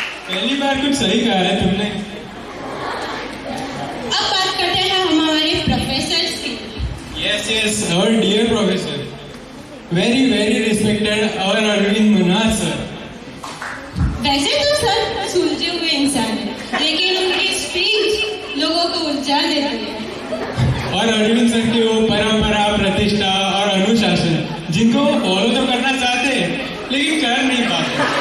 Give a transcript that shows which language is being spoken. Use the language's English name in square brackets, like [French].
[Hindi] पहली बार कुछ सही कहा है तुमने। अब बात करते हैं हम हमारे प्रोफेसर्स की। [English] Yes, our dear professor, very respected our Arvind Manhas sir. [Hindi] वैसे तो सर सुलझे हुए इंसान है, लेकिन उनकी स्पीच लोगों को उलझा देती है। और अरविंद सर की वो परंपरा, प्रतिष्ठा और अनुशासन, जिनको वो फॉलो तो करना चाहते हैं लेकिन कर नहीं पाते।